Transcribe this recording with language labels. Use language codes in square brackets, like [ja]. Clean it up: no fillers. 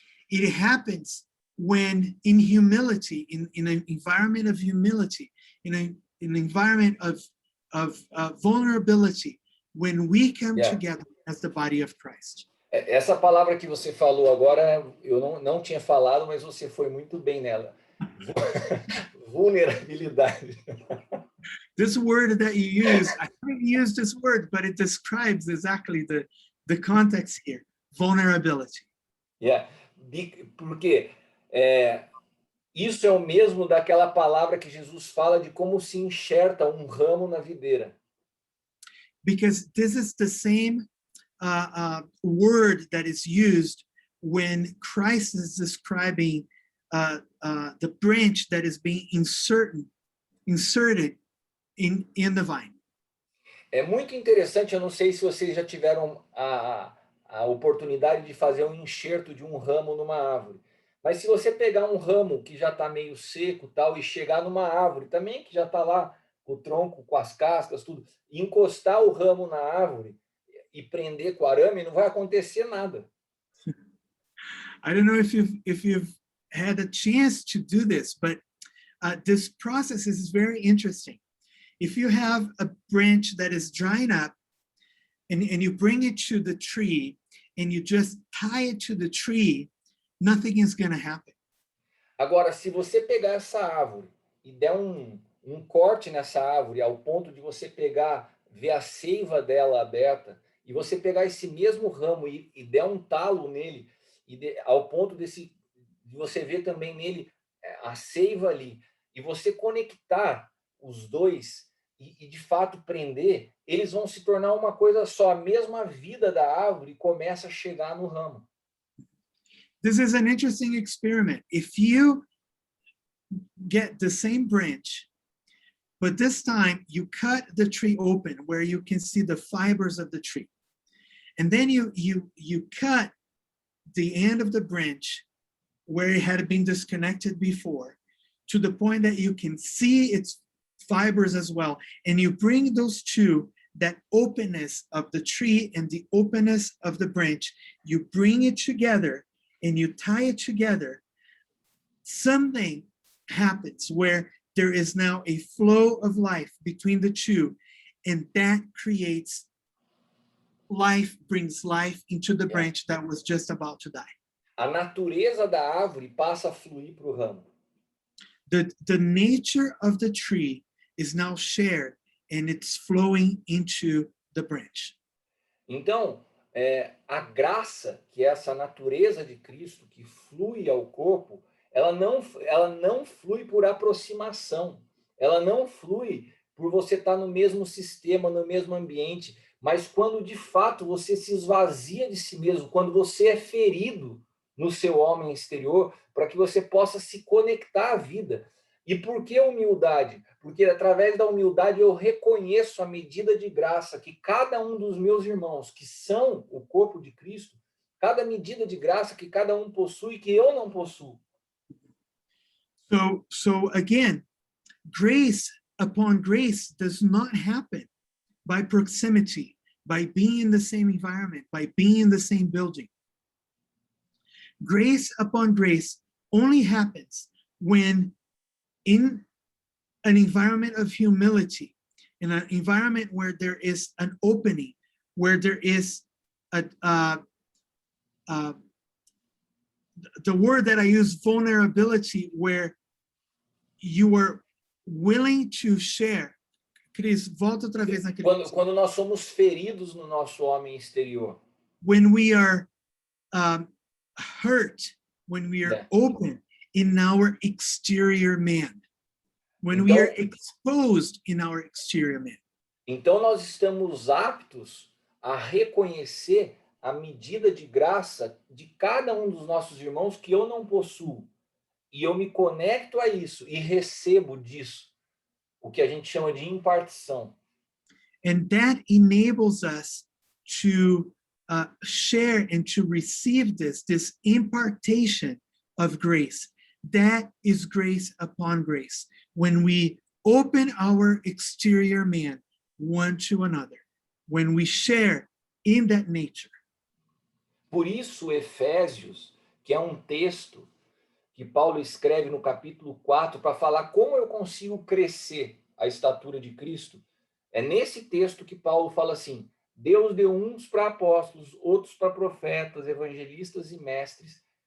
[en] It happens when in humility, in an environment of humility, in an environment of vulnerability, when we come together as the body of Christ. [pt] Essa palavra que você falou agora, eu não tinha falado, mas você foi muito bem nela. Vulnerabilidade. [en] This word that you use, I haven't used this word, but it describes exactly the context here, vulnerability. [pt] Porque isso é o mesmo daquela palavra que Jesus fala de como se enxerta um ramo na videira. [en] Because this is the same word that is used when Christ is describing the branch that is being inserted inserted in the vine. [pt] É muito interessante, eu não sei se vocês já tiveram a oportunidade de fazer um enxerto de um ramo numa árvore. Mas se você pegar um ramo que já está meio seco tal e chegar numa árvore também que já está lá com o tronco, com as cascas, tudo, e encostar o ramo na árvore e prender com arame, não vai acontecer nada. [en] I don't know if you've had a chance to do this, but this process is very interesting. If you have a branch that is drying up and you bring it to the tree and you just tie it to the tree, nothing is going to happen. [pt] Agora, se você pegar essa árvore e der um corte nessa árvore ao ponto de você pegar, ver a seiva dela aberta, e você pegar esse mesmo ramo e der um talo nele, ao ponto de você ver também nele a seiva ali, e você conectar os dois e de fato prender, eles vão se tornar uma coisa só. A mesma vida da árvore começa a chegar no ramo. [en] This is an interesting experiment. If you get the same branch, but this time you cut the tree open where you can see the fibers of the tree, and then you cut the end of the branch where it had been disconnected before to the point that you can see its fibers as well, and you bring those two, that openness of the tree and the openness of the branch, you bring it together and you tie it together, something happens where there is now a flow of life between the two, and that creates life, brings life into the branch that was just about to die. [pt] A natureza da árvore passa a fluir para o ramo. [en] The nature of the tree is now shared and it's flowing into the branch. [pt] Então, a graça, que é essa natureza de Cristo que flui ao corpo, ela não flui por aproximação, ela não flui por você estar no mesmo sistema, no mesmo ambiente, mas quando de fato você se esvazia de si mesmo, quando você é ferido no seu homem exterior, para que você possa se conectar à vida. E por que humildade? Porque através da humildade eu reconheço a medida de graça que cada um dos meus irmãos, que são o corpo de Cristo, cada medida de graça que cada um possui que eu não possuo. [en] So again, grace upon grace does not happen by proximity, by being in the same environment, by being in the same building. Grace upon grace only happens when in an environment of humility, in an environment where there is an opening, where there is the word that I use, vulnerability, where you are willing to share. [pt] Cris, volta outra vez naquele. Quando nós somos feridos no nosso homem exterior. [en] When we are hurt, when we are open in our exterior man, when we are exposed in our exterior man. [pt] Então nós estamos aptos a reconhecer a medida de graça de cada um dos nossos irmãos que eu não possuo. E eu me conecto a isso e recebo disso, o que a gente chama de impartição. [en] And that enables us to share and to receive this impartation of grace. That is grace upon grace. When we open our exterior man one to another, when we share in that nature. [pt] Por isso, Efésios, que é um texto que Paulo escreve no capítulo 4 para falar como eu consigo crescer a estatura de Cristo, é nesse texto que Paulo fala assim: Deus deu uns para apóstolos, outros para profetas, evangelistas e mestres.